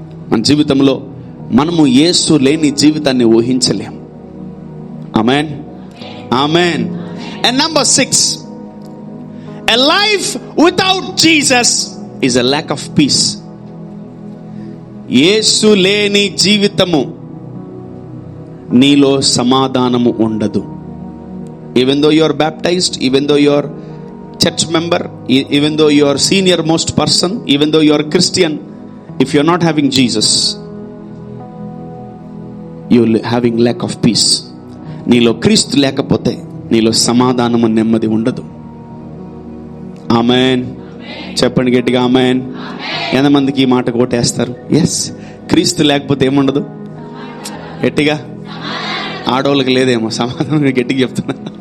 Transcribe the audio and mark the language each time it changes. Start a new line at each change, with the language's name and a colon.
Telugu: మన జీవితంలో మనము యేసు లేని జీవితాన్ని ఊహించలేం. ఆమేన్, ఆమేన్.
English: And number 6, a life without Jesus is a lack of peace.
Telugu: యేసు లేని జీవితము, నీలో సమాధానము ఉండదు.
English: Even though you are baptized, even though you are church member, even though you are senior most person, even though you are Christian, if you are not having Jesus, you are having lack of peace.
Telugu: నీలో క్రీస్తు లేకపోతే నీలో సమాధానము, నెమ్మది ఉండదు. ఆమేన్. చెప్పండి గట్టిగా ఆమేన్. ఎంతమందికి ఈ మాట కోటేస్తారు? ఎస్, క్రీస్తు లేకపోతే ఏముండదు? గట్టిగా. ఆడవాళ్ళకి లేదేమో సమాధానం, గట్టిగా చెప్తున్నా.